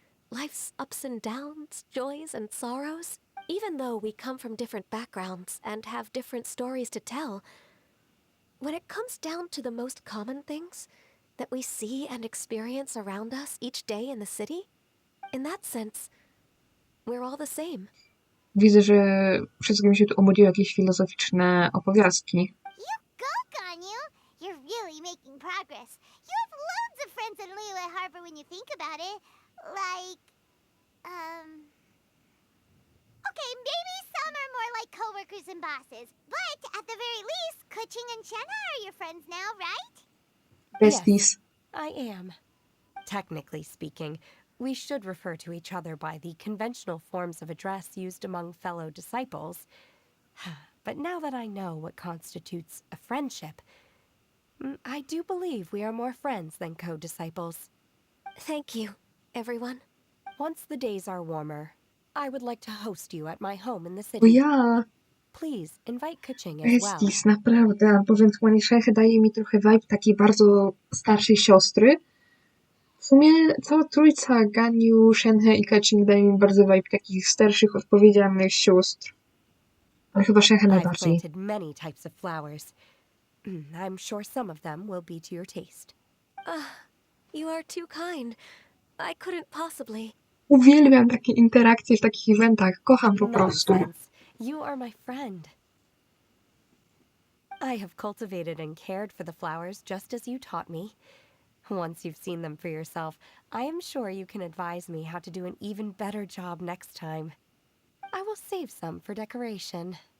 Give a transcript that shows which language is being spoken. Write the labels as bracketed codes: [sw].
[en] Life's ups and downs, joys and sorrows. Even though we come from different backgrounds and have different stories to tell, when it comes down to the most common things that we see and experience around us each day in the city, in that sense, we're all the same. [pl] Widzę, że wszystkim się tu obudziły jakieś filozoficzne opowiastki. [en] You go, Ganyu! You're really making progress. You have loads of friends in Liyue Harbor when you think about it. Like, okay, maybe some are more like coworkers and bosses. But at the very least, Kuching and Shenna are your friends now, right? Besties. I am. Technically speaking, we should refer to each other by the conventional forms of address used among fellow disciples. But now that I know what constitutes a friendship, I do believe we are more friends than co-disciples. Thank you, everyone. Once the days are warmer, I would like to host you at my home in the [pl] Bo [en] city. [pl] ja, [en] Please invite Kuching as well. [pl] Besties, naprawdę, powiem Shenhe daje mi trochę vibe takiej bardzo starszej siostry. W sumie cała trójca Ganyu, Shenhe i Kuching daje mi bardzo vibe takich starszych, odpowiedzialnych sióstr. Ale chyba Shenhe [en] I've [pl] najbardziej. [en] planted many types of flowers. I'm sure some of them will be to your taste. You are too kind. I couldn't possibly. [pl] Uwielbiam takie interakcje w takich eventach. Kocham po prostu. [en] Nonsense. You are my friend. I have cultivated and cared for the flowers just as you taught me. Once you've seen them for yourself, I am sure you can advise me how to do an even better job next time. I will save some for decoration.